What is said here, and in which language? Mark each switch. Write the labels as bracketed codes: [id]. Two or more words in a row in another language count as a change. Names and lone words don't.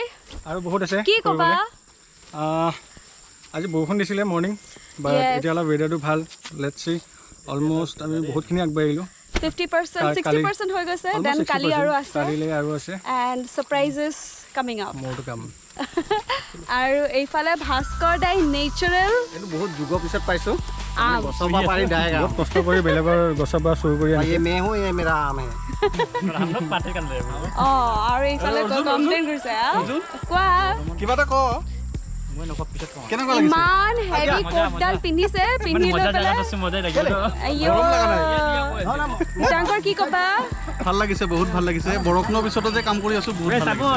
[as] আৰু বহুত আছে কি কবা আজি বৰষুণ দিছিলে [en] morning but [as] এতিয়া অলপ ৱেডাৰটো ভাল [en] let's see almost [as] আমি বহুতখিনি আগবাঢ়িলো 50% 60% হৈ গৈছে দেন কালি আৰু আছে কালিলৈ আৰু আছে [en] and surprises coming up more to come [as] আৰু এইফালে ভাস্কৰ দাই নেচাৰেল এইটো বহুত যুগৰ পিছত পাইছোঁ আম গছৰ পৰা পাৰি ডাইৰেক্ট বহুত কষ্ট কৰি বেলেগৰ গছৰ পৰা চুৰ কৰি আনিছে [hi] ये मैं हूँ ये मेरा आम है [as] আৰু এইফালে কমপ্লেইন কৰিছে কোৱা কিবা এটা ক কেনেকুৱা লাগিছে ইমান হেভি কোটডাল পিন্ধিছে পিন্ধি লৈ পেলাই আইও ডাঙৰ কি ক'বা ভাল লাগিছে বহুত ভাল লাগিছে বৰষুণৰ পিছতো যে কাম কৰি আছো বহুত ভাল